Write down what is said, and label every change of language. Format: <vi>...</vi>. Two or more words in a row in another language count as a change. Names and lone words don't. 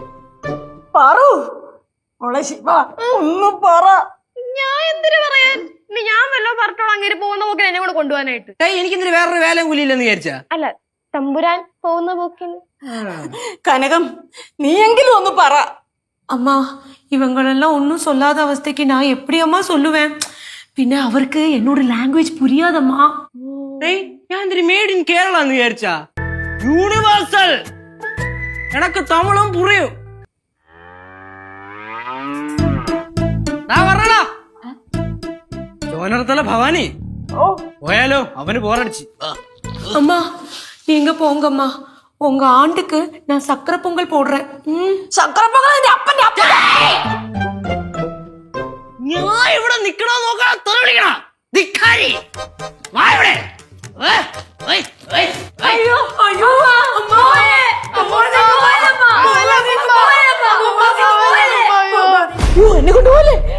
<ml>പറു മോളെ ശിവ, ഒന്ന് പറ. ഞാൻ എന്തിനു പറയാൻ? ഞാൻ വല്ലോ പറഞ്ഞോളാം അങ്ങനെ പോകുന്ന പോക്കിൽ എന്നെ കൂടെ കൊണ്ടുപോകാനായിട്ട്. എനിക്കെന്തിന് വേറൊരു വേല കൂലിയില്ലെന്ന് വിചാരിച്ചാ? അല്ല, തമ്പുരാൻ പോകുന്ന പോക്കിന്. കനകം, നീയെങ്കിലും ഒന്ന് പറ.</ml> <ta>அம்மா இவங்களெல்லாம் ஒன்றும் சொல்லாத அவஸ்தைக்கு நான் எப்படி அம்மா சொல்லுவேன்? பின்ன அவருக்கு என்னோட லாங்குவேஜ் புரியாதம்மா.</ta> <ml>ഞാൻ എന്തിന്</ml> <en>made in Kerala</en> <ml>എന്ന് വിചാരിച്ചാ?</ml> <ta>യൂണിവേഴ്സൽ. எனக்கு தமிழும் புரியும்.</ta> <ml>ചോനർത്തല ഭവാനി പോയാലോ? അവന് പോരടിച്ച്.</ml> <ta>அம்மா நீங்க போங்கம்மா, உங்க ஆண்டுக்கு நான் சக்கரை பொங்கல் போடுறேன்.</ta> <ml>ഞാൻ ഇവിടെ നിക്കണോ നോക്കണം, തെറി വിളിക്കണ ധിക്കാരി. വാ ഇവിടെ. അയ്യോ അയ്യോ എന്നെ കൊണ്ടുപോലെ.</ml>